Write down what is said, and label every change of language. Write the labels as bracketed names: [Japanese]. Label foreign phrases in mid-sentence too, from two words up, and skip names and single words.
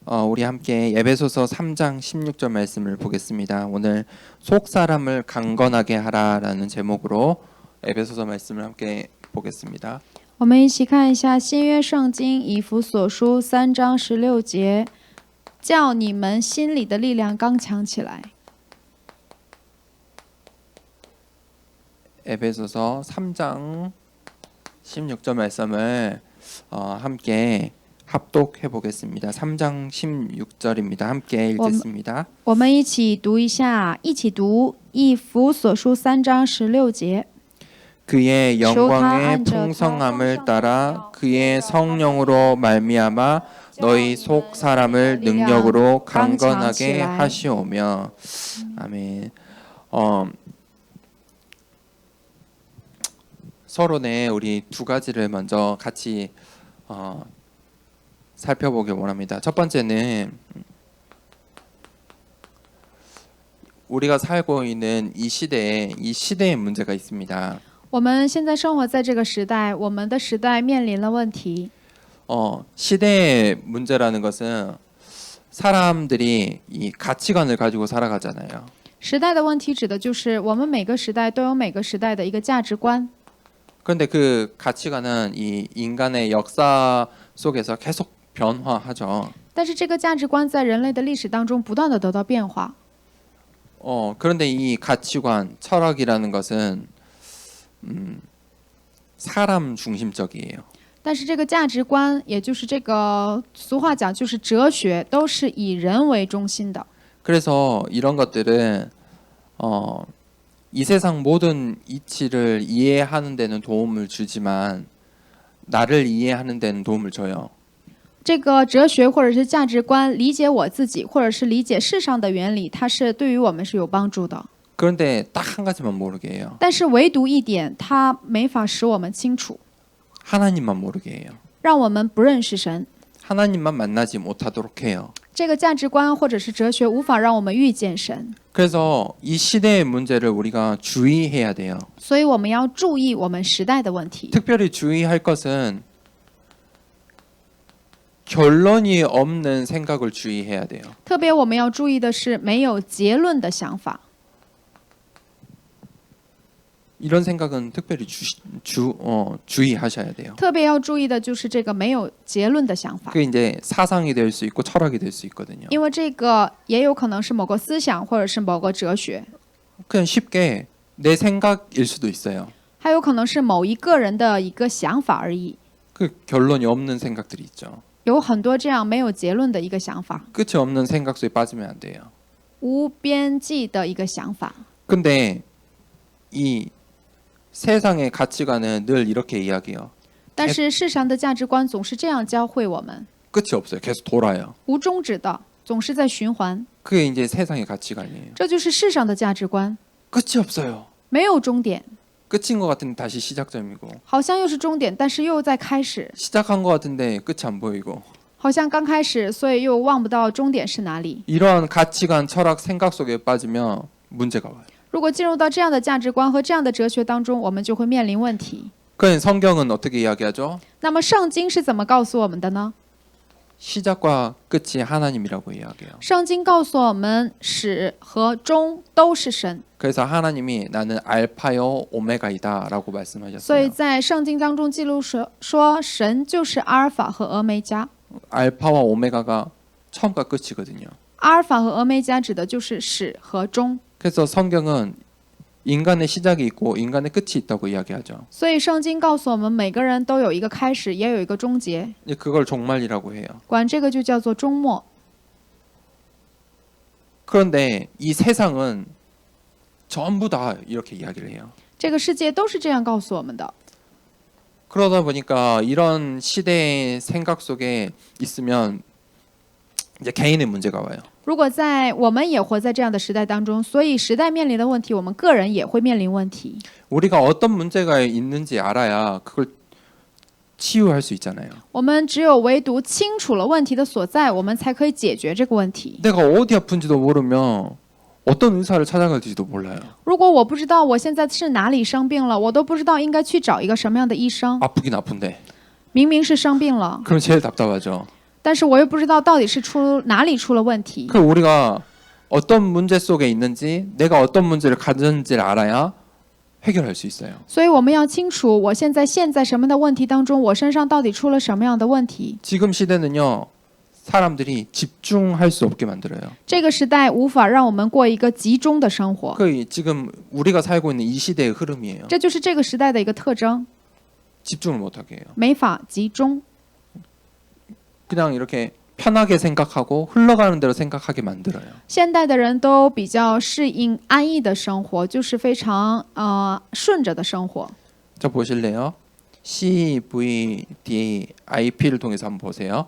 [Korean] 우리 함께 에베소서 3장 16절 말씀을 보겠습니다. 오늘 속 사람을 강건하게 하라라는 제목으로 에베소서 말씀을 함께 보겠습니다. [Chinese] 我们一起看一下新约圣经以弗所书3章16节，叫你们心里的力量刚强起来。 [Korean] 에베소서 3장 16절 말씀을 함께 합독해 보겠습니다. 3장 16절입니다. 함께 읽겠습니다. [Chinese] 我们一起读一下，一起读以弗所书3章16节。 [Korean] 그의 영광의 풍성함을 따라 그의 성령으로 말미암아 너희 속 사람을 능력으로 강건하게 하시오며. 아멘. 서론에 우리 두 가지를 먼저 같이 살펴보길 원합니다. 첫 번째는 우리가 살고 있는 이 시대에 문제가 있습니다. [Chinese] 我们现在生活在这个时代，我们的时代面临了问题。 [Korean] 시대의 문제라는 것은 사람들이 이 가치관을 가지고 살아가잖아요. [Chinese] 时代的问题指的就是我们每个时代都有每个时代的一个价值观。 [Korean] 그런데 그 가치관은 이 인간의 역사 속에서 계속 변화하죠. [Chinese] 但是这个价值观在人类的历史当中不断的得到变化。 [Korean] 그런데 이 가치관, 철학이라는 것은 사람 중심적이에요. [Chinese] 但是这个价值观，也就是这个俗话讲，就是哲学，都是以人为中心的。 [Korean] 그래서 이런 것들은 이 세상 모든 이치를 이해하는 데는 도움을 주지만 나를 이해하는 데는 도움을 줘요. [Chinese] 这个哲学或者是价值观，理解我自己，或者是理解世上的原理，它是对于我们是有帮助的。 [Korean] 그런데 딱 한 가지만 모르게 해요. [Chinese] 但是唯独一点，它没法使我们清楚， [Korean] 하나님만 모르게 해요. [Chinese] 让我们不认识神。 [Korean] 하나님만 만나지 못하도록 해요. [Chinese] 这个价值观或者是哲学无法让我们遇见神， [Korean] 그래서 이 시대의 문제를 우리가 주의해야 돼요. [Chinese] 所以我们要注意我们时代的问题。 [Korean] 특별히 주의할 것은 결론이 없는 생각을 주의해야 돼요. [Chinese] 特别我们要注意的是没有结论的想法。 [Korean] 이런 생각은 특별히 주의하셔야 돼요. [Chinese] 特别要注意的就是这个没有结论的想法， [Korean] 그게 이제 사상이 될 수 있고 철학이 될 수 있거든요. [Chinese] 因为这个也有可能是某个思想或者是某个哲学， [Korean] 그냥 쉽게 내 생각일 수도 있어요. [Chinese] 还有可能是某一个人的一个想法而已。 [Korean] 그 결론이 없는 생각들이 있죠. [Chinese] 有很多这样没有结论的一个想法， [Korean] 끝이 없는 생각 속에 빠지면 안 돼요. [Chinese] 无边际的一个想法。 [Korean] 근데 이 세상의 가치관은 늘 이렇게 이야기해요. [Chinese] 但是世上的价值观总是这样教会我们， [Korean] 끝이 없어요. 계속 돌아요. [Chinese] 无终止的，总是在循环。 [Korean] 그게 이제 세상의 가치관이에요. [Chinese] 这就是世上的价值观， [Korean] 끝이 없어요. [Chinese] 没有终点， [Korean] 끝인 것 같은데 다시 시작점이고 [Chinese] 好像又是终点，但是又在开始， [Korean] 시작한 것 같은데 끝이 안 보이고 [Chinese] 好像刚开始，所以又望不到终点是哪里。 [Korean] 이러한 가치관, 철학, 생각 속에 빠지면 문제가 와요. [Chinese] 如果进入到这样的价值观和这样的哲学当中，我们就会面临问题。 [Korean] 그럼 성경은 어떻게 이야기하죠? [Chinese] 那么圣经是怎么告诉我们的呢？ [Korean] 시작과 끝이 하나님이라고 이야기해요. [Chinese] 圣经告诉我们，始和终都是神。 [Korean] 그래서 하나님이 나는 알파요 오메가이다라고 [Chinese] 所以 [Korean] 말씀하셨어요. [Chinese] 在圣经当中记录说神就是阿尔法和俄梅加。 [Korean] 알파와 오메가가 처음과 끝이거든요. [Chinese] 阿尔法和俄梅加指的就是始和终。 [Korean] 그래서 성경은 인간의 시작이 있고 인간의 끝이 있다고 이야기하죠. [Chinese] 所以圣经告诉我们，每个人都有一个开始，也有一个终结， [Korean] 그걸 종말이라고 해요. [Chinese] 管这个就叫做终末。 [Korean] 그런데 이 세상은 전부 다 이렇게 이야기를 해요. [Chinese] 这个世界都是这样告诉我们的。 [Korean] 그러다 보니까 이런 시대의 생각 속에 있으면 이제 개인의 문제가 와요. [Chinese] 如果我们也活在这样的时代当中，所以时代面临的问题，我们个人也会面临问题。 [Korean] 우리가 어떤 문제가 있는지 알아야 그걸 치유할 수 있잖아요. [Chinese] 我们只有唯独清楚了问题的所在，我们才可以解决这个问题。 [Korean] 내가 어디 아픈지도 모르면 어떤 의사를 찾아갈지도 몰라요. [Chinese] 如果我不知道我现在是哪里生病了，我都不知道应该去找一个什么样的医生。 [Korean] 아프긴 아픈데. [Chinese] 明明是生病了， [Korean] 그럼 제일 답답하죠. [Chinese] 但是我又不知道到底是哪里出了问题。 [Korean] 그 우리가 어떤 문제 속에 있는지, 내가 어떤 문제를 가졌는지를 알아야 해결할 수 있어요. [Chinese] 所以我们要清楚我现在陷在什么的问题当中，我身上到底出了什么样的问题。 [Korean] 지금 시대는요, 사람들이 집중할 수 없게 만들어요. [Chinese] 这个时代无法让我们过一个集中的生活， [Korean] 그 지금 우리가 살고 있는 이 시대의 흐름이에요. [Chinese] 这就是这个时代的一个特征， [Korean] 집중을 못하게 해요. [Chinese] 没法集中。 [Korean] 그냥 이렇게 편하게 생각하고 흘러가는 대로 생각하게 만들어요. [Chinese] 现代的人都比较适应安逸的生活，就是非常顺着的生活。 [Korean] 자, 보실래요? CVDIP를 통해서 한번 보세요.